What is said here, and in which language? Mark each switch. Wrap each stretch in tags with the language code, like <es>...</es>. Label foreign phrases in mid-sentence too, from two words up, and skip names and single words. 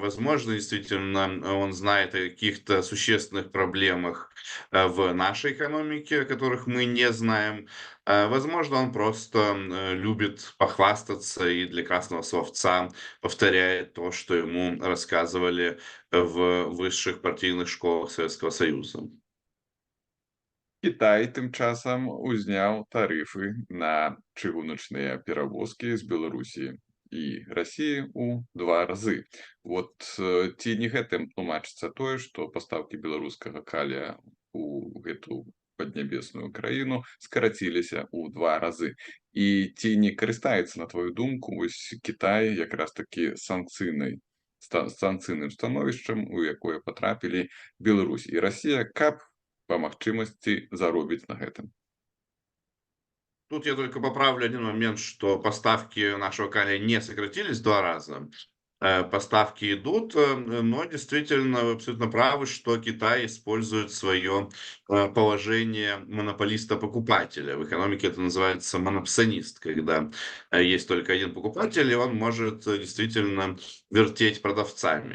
<ru>Возможно, действительно, он знает о каких-то существенных проблемах в нашей экономике, о которых мы не знаем. Возможно, он просто любит похвастаться и для красного словца повторяет то, что ему рассказывали в высших партийных школах Советского Союза.</ru> <be>Кітай тым часам узняў тарыфы на чыгуначныя перавозкі з Беларусі і Расіі ў 2 разы. Вот ці не гэтым тлумачыцца тое, што пастаўкі беларускага калія ў гэту паднябесную краіну скараціліся ў 2 разы. І ці не карыстаецца, на твою думку, вось Кітай якраз такі санкцыйным становішчам, у якое патрапілі Беларусь і Расія, каб по магчымасці заробіць на гэтым?</be> <ru>Тут я только поправлю один момент, что поставки нашего калия не сократились в 2 раза. Поставки идут, но действительно вы абсолютно правы, что Китай использует свое положение монополиста-покупателя. В экономике это называется монопсонист, когда есть только один покупатель, и он может действительно вертеть продавцами.</ru>